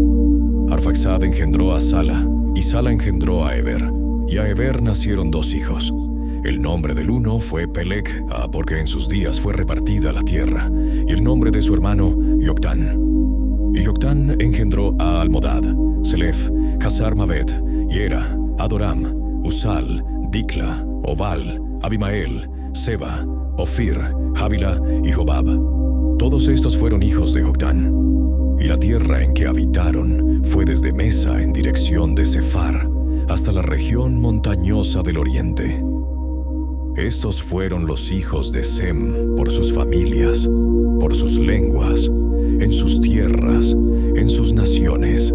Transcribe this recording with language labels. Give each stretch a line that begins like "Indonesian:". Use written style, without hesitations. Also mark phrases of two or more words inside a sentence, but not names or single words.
Spanish: Arfaxad engendró a Sala, y Sala engendró a Eber. Y a Eber nacieron dos hijos. El nombre del uno fue Peleg, porque en sus días fue repartida la tierra, y el nombre de su hermano, Yoctán. Y Yoctán engendró a Almodad, Selef, Hazar-Mavet, Yera, Adoram, Usal, Dikla, Obal, Abimael, Seba, Ofir, Javila y Jobab. Todos estos fueron hijos de Joctán. Y la tierra en que habitaron fue desde Mesa en dirección de Sefar, hasta la región montañosa del oriente. Estos fueron los hijos de Sem por sus familias, por sus lenguas, en sus tierras, en sus naciones.